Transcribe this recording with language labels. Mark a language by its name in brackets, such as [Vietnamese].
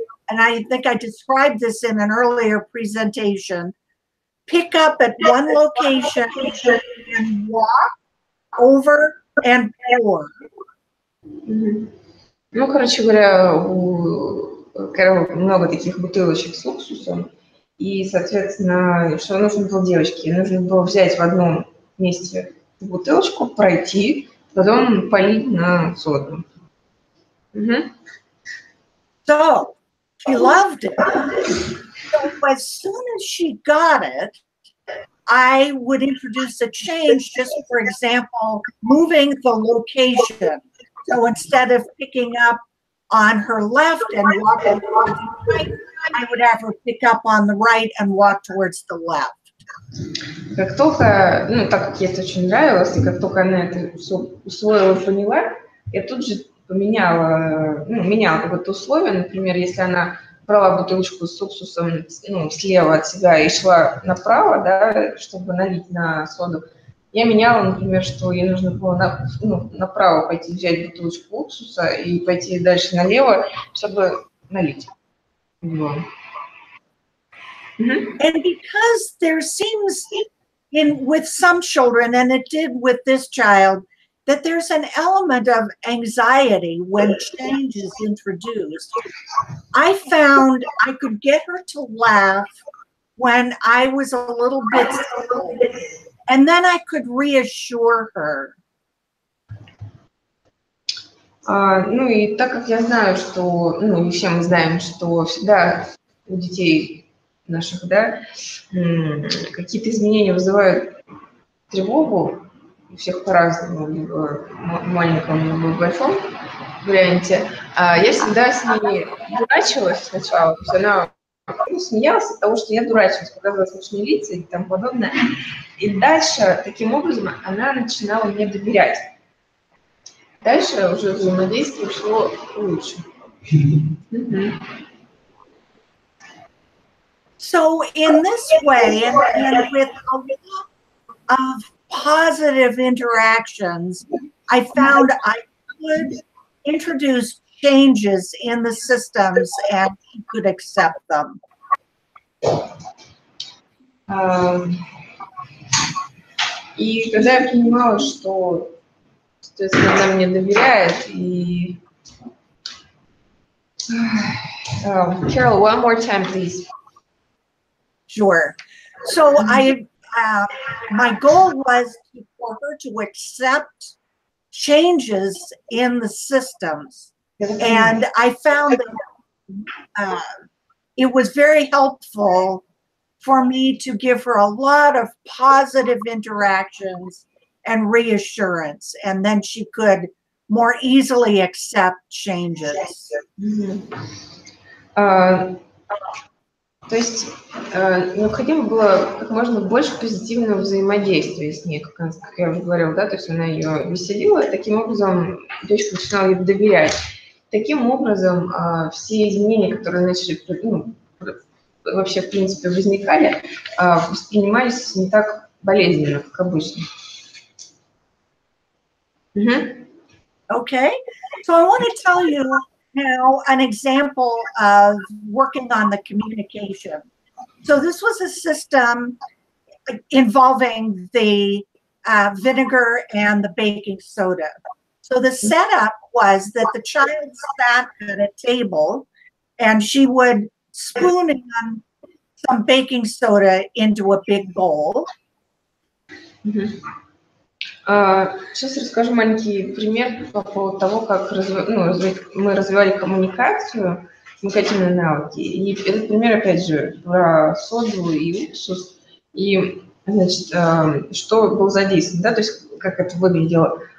[English] and I think I described this in an earlier presentation, pick up at one location and walk over and pour. [Russian] Ну, короче говоря, у Кэрол много таких бутылочек с уксусом, и, соответственно, что нужно было девочке? Нужно было взять в одном месте бутылочку, пройти, потом полить на соду. [English] So she loved it. So as soon as she got it, I would introduce a change, just for example, moving the location. So instead of picking up on her left and walking towards the right, I would have her pick up on the right and walk towards the left. [Russian] Как только, ну, так как ей это очень нравилось, и как только она это все усвоила, поняла, я тут же меняла какое-то условие. Например, если она брала бутылочку с уксусом, ну, слева от себя и шла направо, да, чтобы налить на соду, я меняла, например, что ей нужно было направо пойти взять бутылочку уксуса и пойти дальше налево, чтобы налить. [English] And because there seems with some children, and it did with this child, that there's an element of anxiety when change is introduced, I found I could get her to laugh when I was a little bit silly, and then I could reassure her. [Russian] Ну и так как я знаю, что, ну и все мы знаем, что всегда у детей наших, да, какие-то изменения вызывают тревогу, у всех по-разному, либо в маленьком, либо в большом варианте. Я всегда с ней дурачилась сначала, то есть она смеялась от того, что я дурачилась, показывала смешные лица и тому подобное. И дальше, таким образом, она начинала мне доверять. Дальше уже взаимодействие шло лучше. [English] So in this way, and with a lot of positive interactions, I found I could introduce changes in the systems and she could accept them. [Russian] И когда я понимала, что она мне доверяет, и... [English] Carol, one more time, please. Sure. So my goal was for her to accept changes in the systems. And I found that it was very helpful for me to give her a lot of positive interactions and reassurance, and then she could more easily accept changes. [Russian] То есть необходимо было как можно больше позитивного взаимодействия с ней, как я уже говорила, да, то есть она ее веселила, таким образом девочка начинала ей доверять. Таким образом все изменения, которые начали, вообще в принципе возникали, воспринимались не так болезненно, как обычно. [English] Okay, so I want to tell you now an example of working on the communication. So this was a system involving the vinegar and the baking soda. So the setup was that the child sat at a table and she would spoon in some baking soda into a big bowl. [Russian] Сейчас расскажу маленький пример по поводу того, как мы развивали коммуникацию, коммуникативные навыки. И этот пример, опять же, про соду и уксус. И, значит, что было задействовано, да, то есть как это выглядело.